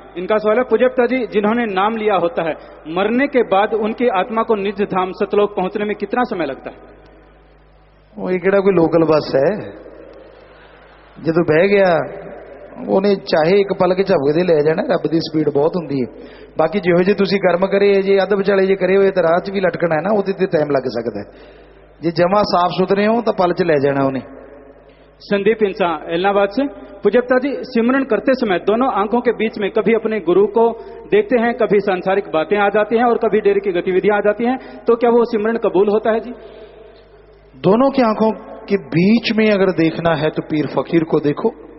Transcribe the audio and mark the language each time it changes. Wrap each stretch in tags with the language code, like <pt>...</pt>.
<hi>इनका सवाल है, पूज्यता जी, जिन्होंने नाम लिया होता है, मरने के बाद उनकी आत्मा को निज धाम सतलोक पहुंचने में कितना समय लगता है? वो ये कोई लोकल बस है, जो बह गया</hi> <pa>ਉਹਨੇ ਚਾਹੇ ਇੱਕ ਪਲ ਕੇ ਝਪਕੇ ਦੇ ਲੈ ਜਾਣਾ। ਰੱਬ ਦੀ ਸਪੀਡ ਬਹੁਤ ਹੁੰਦੀ ਹੈ। ਬਾਕੀ ਜਿਹੋ ਜੇ ਤੁਸੀਂ ਕਰਮ ਕਰੇ, ਜੇ ਅੱਧ ਵਿਚਾਲੇ ਜੇ ਕਰੇ ਹੋਏ ਤਾਂ ਰਾਹ 'ਚ ਵੀ ਲਟਕਣਾ ਹੈ ਨਾ, ਉਹਦੇ ਤੇ ਟਾਈਮ ਲੱਗ ਸਕਦਾ ਹੈ। ਜੇ ਜਮਾ ਸਾਫ ਸੁਥਰੇ ਹੋ ਤਾਂ ਪਲ 'ਚ ਲੈ जाना ਉਹਨੇ।</pa> <hi>संदीप इंसान एलनाबाद से। पूज्यता जी, सिमरन करते समय दोनों आंखों के बीच में कभी अपने गुरु को देखते हैं, कभी सांसारिक बातें आ जाती हैं और कभी डेरे की गतिविधियां आ जाती हैं, तो क्या वो सिमरन कबूल होता है जी? दोनों की आंखों के बीच में अगर देखना है तो पीर फकीर को देखो।</hi>